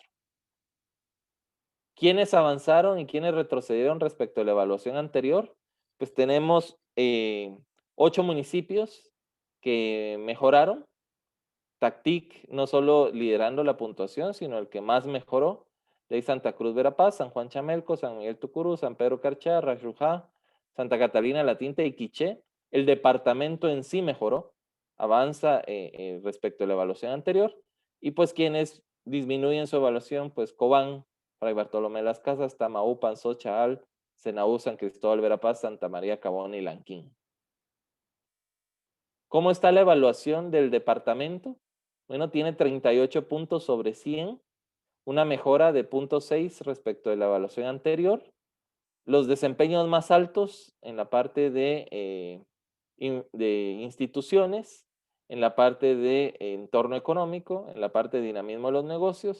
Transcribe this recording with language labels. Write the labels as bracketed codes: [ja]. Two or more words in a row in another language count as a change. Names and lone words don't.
[es] ¿Quiénes avanzaron y quiénes retrocedieron respecto a la evaluación anterior? Pues tenemos 8 municipios que mejoraron. Tactic no solo liderando la puntuación, sino el que más mejoró. De ahí Santa Cruz Verapaz, San Juan Chamelco, San Miguel Tucurú, San Pedro Carchá, Rajurujá, Santa Catalina La Tinta y Quiché. El departamento en sí mejoró, avanza respecto a la evaluación anterior. Y pues quienes disminuyen su evaluación, pues Cobán, Fray Bartolomé Las Casas, Tamaú, Panzó, Chaal, Senaú, San Cristóbal Verapaz, Santa María Cabón y Lanquín. ¿Cómo está la evaluación del departamento? Bueno, tiene 38 puntos sobre 100, una mejora de 0.6 respecto de la evaluación anterior. Los desempeños más altos en la parte de instituciones, en la parte de entorno económico, en la parte de dinamismo de los negocios.